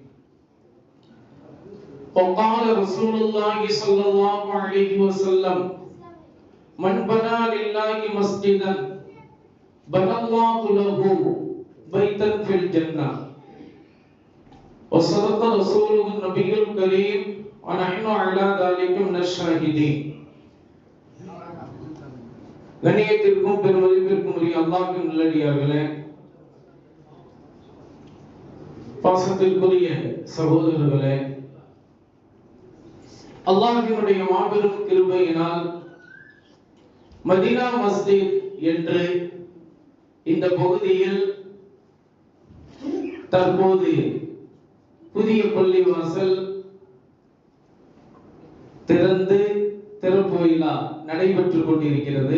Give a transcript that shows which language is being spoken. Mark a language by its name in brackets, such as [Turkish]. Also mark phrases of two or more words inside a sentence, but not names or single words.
[Arabic] وقال رسول الله صلى الله عليه وسلم من بنى لله مسجدا بنى الله له بيتا في الجنة وصدق رسوله النبي الكريم ونحن على ذلك من الشاهدين [Tamil] கண்ணியத்திற்கும் பெருமதிப்பிற்கும் உரிய அல்லாஹ்வின் நல்லடியார்களே, பாசத்திற்குரிய சகோதரர்களே, அல்லாஹ்வினுடைய மாபெரும் கிருபையினால் மதீனா மஸ்ஜித் என்று இந்த பகுதியில் தற்போது புதிய பள்ளிவாசல் திறப்பு விழா நடைபெற்றுக் கொண்டிருக்கிறது.